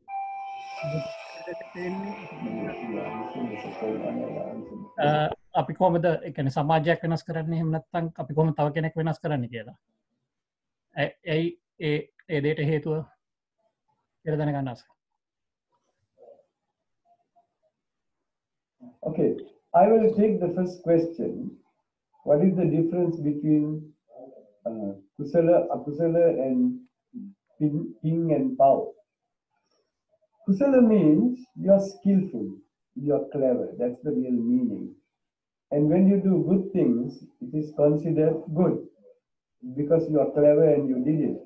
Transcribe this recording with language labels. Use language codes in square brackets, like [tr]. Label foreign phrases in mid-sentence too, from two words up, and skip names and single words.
[si] අපි කොහොමද ඒ කියන්නේ සමාජයක් වෙනස් කරන්නේ එහෙම නැත්නම් අපි කොහොමද තව කෙනෙක් වෙනස් කරන්නේ කියලා. ඇයි ඒ දෙයට හේතුව කියලා දැනගන්න ආසයි. [en] Okay, I will take the first question. What is the difference between kusala, akusala, and ping and pao? Kusala means you are skillful, you are clever. That's the real meaning. And when you do good things, it is considered good because you are clever and you did it.